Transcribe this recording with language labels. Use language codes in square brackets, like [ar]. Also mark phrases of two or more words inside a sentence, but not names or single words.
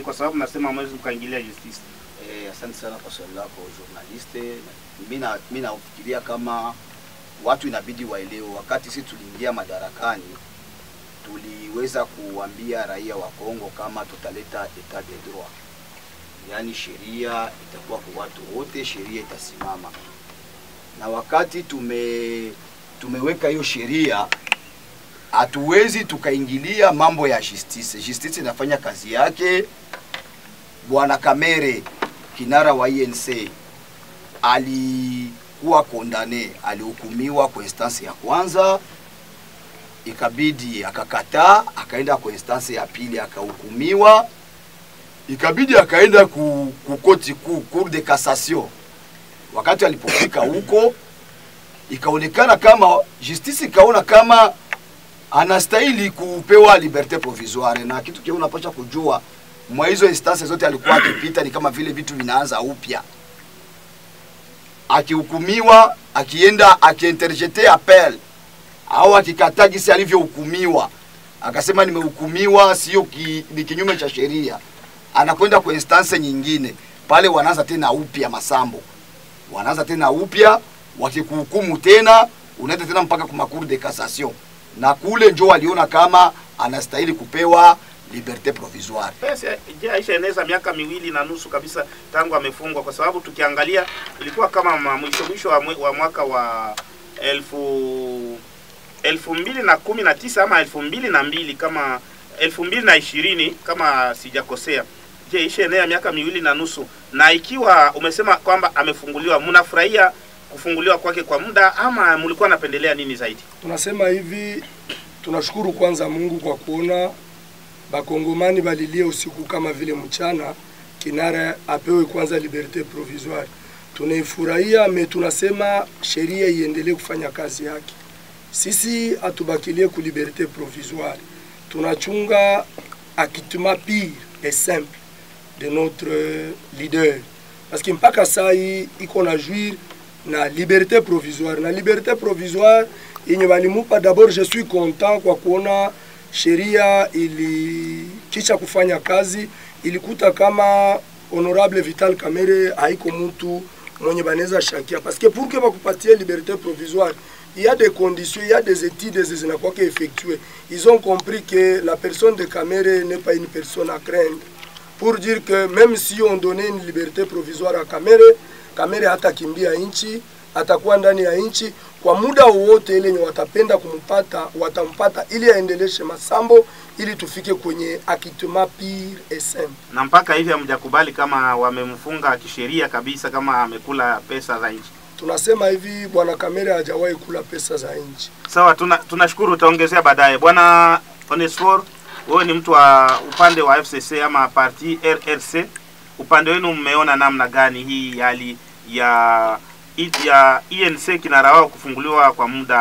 [sw] Kwa sababu nasema hamwezi mkaingilia justice. Asante sana kwa swali lako journaliste. Mimi nafikiria kama watu inabidi waelewe, wakati sisi tuliingia madarakani tuliweza kuambia raia wa Kongo kama tutaleta [fr] etat de droit, [sw] yani sheria itakuwa kwa watu wote, sheria itasimama. Na wakati tumeweka hiyo sheria, hatuwezi tukaingilia mambo ya justice. Justice inafanya kazi yake. Bwana Kamerhe, kinara wa INC, alikuwa condamné, alihukumiwa kwa instance ya kwanza, ikabidi akakataa, akaenda kwa instance ya pili akahukumiwa, ikabidi akaenda ku koti kuu, [fr] cour de cassation. [sw] Wakati alipofika huko, ikaonekana kama justice ikaona kama anastahili kupewa [fr] liberté provisoire, [sw] na kitu kile unapaswa kujua mwa hizo instances zote alikuwa akipita ni kama vile vitu vinaanza upya. Akihukumiwa, akienda akiinterjeter appel au akikataa gisi alivyohukumiwa, akasema nimehukumiwa sio ni kinyume cha sheria, anakwenda kwa instance nyingine, pale wanaanza tena upya masambo. Wanaanza tena upya, wakikuhukumu tena unaenda tena mpaka kwa [fr] cour de cassation, [sw] na kule njoo waliona kama anastahili kupewa [fr] liberté provisoire. [sw] Je, Aisha eneza miaka 2.5 kabisa tangu amefungwa, kwa sababu tukiangalia ilikuwa kama mwisho wa mwaka wa 2019 ama 2002 kama 2020 kama sijakosea. Je, Aisha enea miaka 2.5, na ikiwa umesema kwamba amefunguliwa, mnafurahia kufunguliwa kwake kwa muda ama mlikuwa napendelea nini zaidi? Tunasema hivi, tunashukuru kwanza Mungu kwa kuona bakongomani balilia usiku kama vile mchana kinara apewe kwanza [fr] liberté provisoire. [sw] Tunaifurahia, me tunasema sheria iendelee kufanya kazi yake. Sisi atubakilie ku [fr] liberté provisoire. Tunachunga acquittement pire et simple de notre leader. Parce que [sw] mpaka sai iko na jouir na [fr] liberté provisoire. [sw] Na [fr] liberté provisoire [sw] yenye balimupa, [fr] d'abord je suis content [sw] kwa kuona sheria kisha kufanya kazi ilikuta kama honorable Vital Kamerhe haiko mtu mwenye baneza shakia, [fr] parce que pour que bakupatie liberté provisoire il y a des conditions, il y a des études zinakuwa effectuées. Ils ont compris que la personne de Kamerhe n'est pas une personne à craindre, pour dire que même si on donnait une liberté provisoire à Kamerhe [sw] hatakimbia nchi, atakuwa ndani ya nchi kwa muda wote ile yenye watapenda kumpata watampata, ili aendeleshe masambo ili tufike kwenye [fr] acquittement pire et simple. [sw] Na mpaka hivi hamjakubali kama wamemfunga kisheria kabisa kama amekula pesa za nchi? Tunasema hivi, bwana Kamerhe hajawahi kula pesa za nchi. Sawa, tunashukuru, utaongezea baadaye. Bwana Onesphore, wewe ni mtu wa upande wa FCC ama parti RRC, upande wenu mmeona namna gani hii hali ya INC kinara wao kufunguliwa kwa muda?